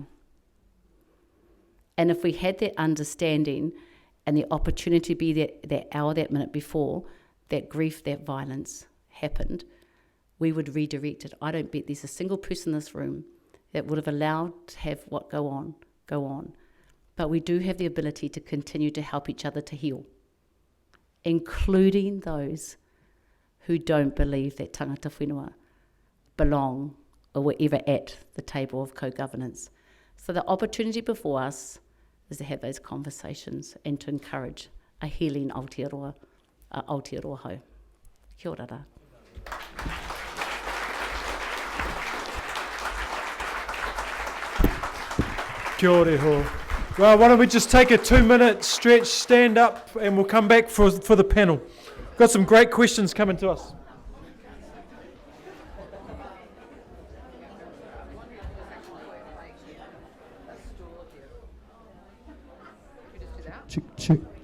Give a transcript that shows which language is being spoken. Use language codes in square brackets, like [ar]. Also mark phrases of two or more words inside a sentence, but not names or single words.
[en] And if we had that understanding and the opportunity to be that hour, that minute before that grief, that violence happened, we would redirect it. I don't bet there's a single person in this room that would have allowed to have what go on. But we do have the ability to continue to help each other to heal, including those who don't believe that [mi] tangata whenua [en] belong or were ever at the table of co-governance. So the opportunity before us is to have those conversations and to encourage a healing Aotearoa hau. [mi] Kia ora rā. Kia ora ho. [en] Well, why don't we just take a 2-minute stretch, stand up, and we'll come back for the panel. Got some great questions coming to us. Check.